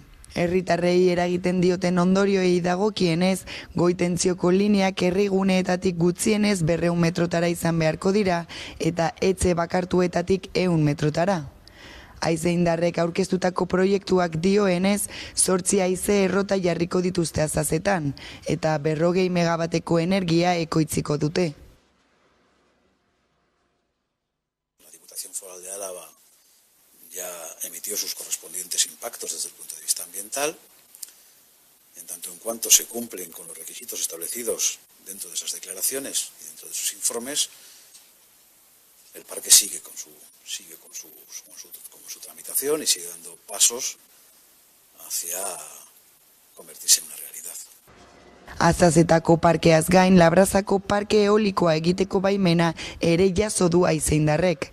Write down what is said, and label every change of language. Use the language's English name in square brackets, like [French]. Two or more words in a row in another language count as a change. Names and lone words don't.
[Basque] Herritarrei eragiten dioten ondorioei dagokienez, goitentzioko lineak herriguneetatik gutxienez 200 metrotara izan beharko dira eta etxe bakartuetatik 100 metrotara. Haize indarrek aurkeztutako proiektuak dioenez, 8 haize errota jarriko dituzte Azazetan, eta 40 megabateko energia ekoitziko dute. [Spanish] La Diputación Foral de Álava ya emitió sus correspondientes impactos desde el punto de vista ambiental. tanto en cuanto se cumplen con los requisitos establecidos dentro de esas declaraciones y dentro de sus informes, el parque sigue con su tramitación y sigue dando pasos hacia convertirse en una realidad. [Basque] Azazetako parkeaz gain, Labrazako parke eolikoa egiteko baimena ere jaso du Aizaindarrek.